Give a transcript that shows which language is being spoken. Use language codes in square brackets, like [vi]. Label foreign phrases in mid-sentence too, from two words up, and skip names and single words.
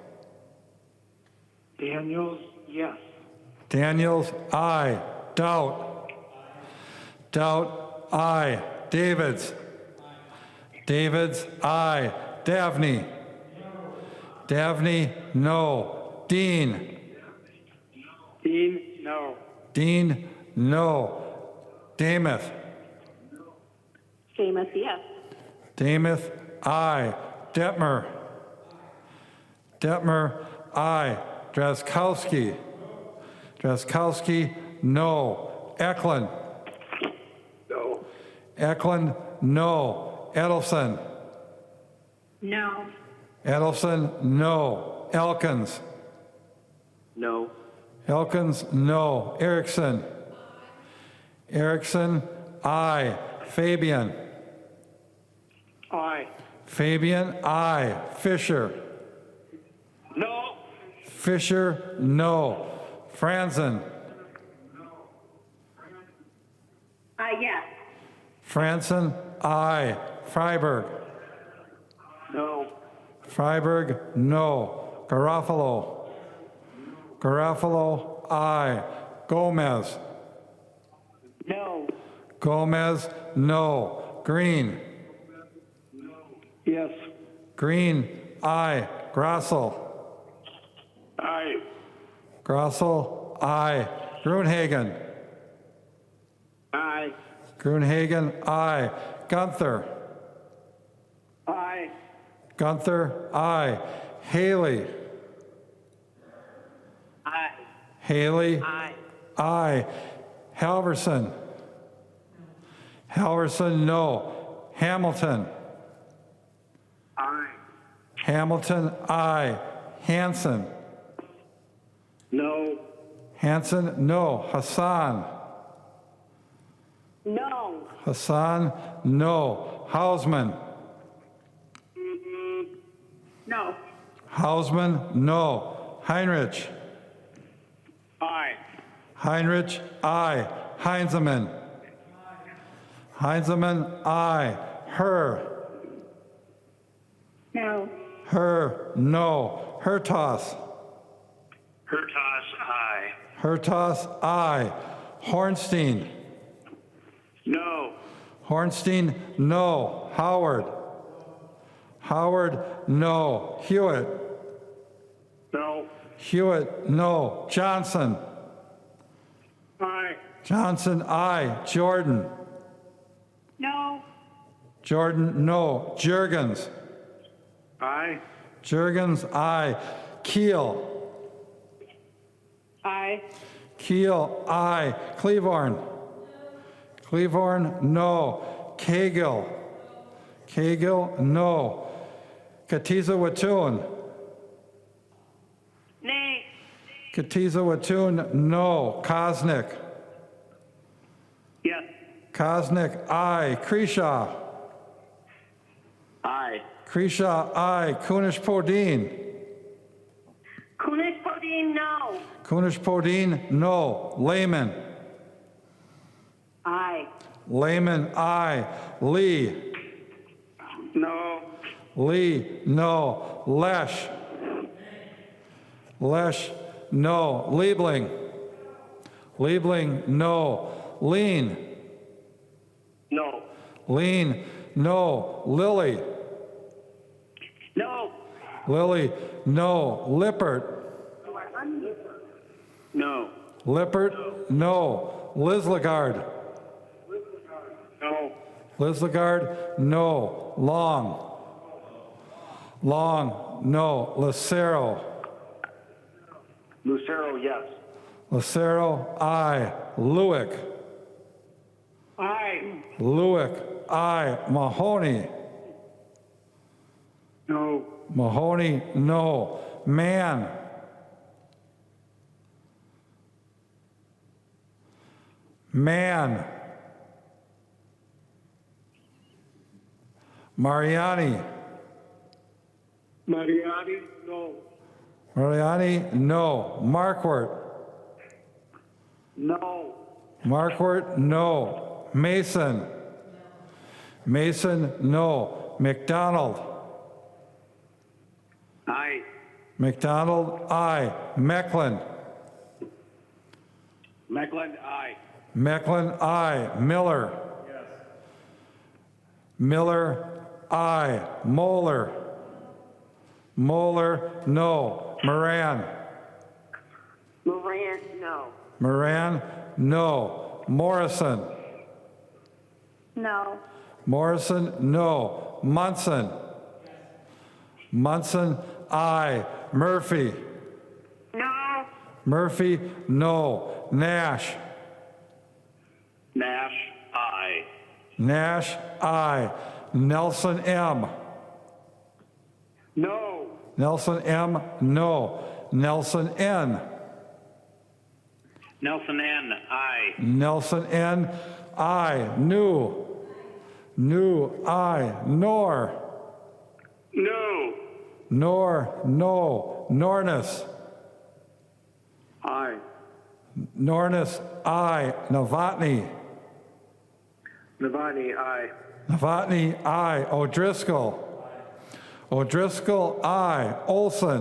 [en] Daniels, yes. Daniels, aye. Daudt. Daudt, aye. Davids. Davids, aye. Davney. Davney, no. Dean. Dean, no. Dean, no. Damath. Seamus, yes. Damath, aye. Detmer. Detmer, aye. Drazkowski. Drazkowski, no. Eklund. No. Eklund, no. Edelson. No. Edelson, no. Elkins. No. Elkins, no. Erickson. Erickson, aye. Fabian. Aye. Fabian, aye. Fisher. No. Fisher, no. Franzen. Yes. Franzen, aye. Freiberg. No. Freiberg, no. Garofalo. Garofalo, aye. Gomez. No. Gomez, no. Green. Yes. Green, aye. Grossel. Aye. Grossel, aye. Grunhagen. Aye. Grunhagen, aye. Gunther. Aye. Gunther, aye. Haley. Aye. Haley, Aye. aye. Halverson. Halverson, no. Hamilton. Aye. Hamilton, aye. Hanson. No. Hanson, no. Hassan. No. Hassan, no. Hausman. No. Hausman, no. Heinrich. Aye. Heinrich, aye. Heinzemann. Heinzemann, aye. Herr. No. Herr, no. Hertas. Hertas, aye. Hertas, aye. Hornstein. No. Hornstein, no. Howard. Howard, no. Hewitt. No. Hewitt, no. Johnson. Aye. Johnson, aye. Jordan. No. Jordan, no. Jurgens. Aye. Jurgens, aye. Keel. Aye. Keel, aye. Cleavorn. Cleavorn, no. Cagill. Cagill, no. Katiza Watun. Nay. Katiza Watun, no. Kosnick. Yes. Kosnick, aye. Kreshaw. Aye. Kreshaw, aye. Kunish-Podine. Kunis-Podine, no. Kunish-Podine, no. Lehman. Aye. Lehman, aye. Lee. No. Lee, no. Lesh. Lesh, no. Liebling. Liebling, no. Lean. No. Lean, no. Lilly. No. Lilly, no. Lippert. No. Lippert, no. Lislagard. No. Lislagard, no. Long. Long, no. Lucero. Lucero, yes. Lucero, aye. Lewick. Aye. Lewick, aye. Mahoney. No. Mahoney, no. Mann. Mann. Mariani. Mariani, no. Mariani, no. Marquardt. No. Marquardt, no. Mason. Mason, no. McDonald. Aye. McDonald, aye. Mecklin. Mecklen, aye. Mecklin, aye. Miller. Yes. Miller, aye. Moeller. Moeller, no. Moran. Moran, no. Moran, no. Morrison. No. Morrison, no. Munson. Munson, aye. Murphy. No. Murphy, no. Nash. Nash, aye. Nash, aye. Nelson M. No. Nelson M, no. Nelson N. Nelson N, aye. Nelson N, aye. New. New, aye. Nor. No. Nor, no. Nornis. Nornis, aye. Novotny. Novotny, aye. Novotny, aye. O'Driscoll. O'Driscoll, aye. Olson.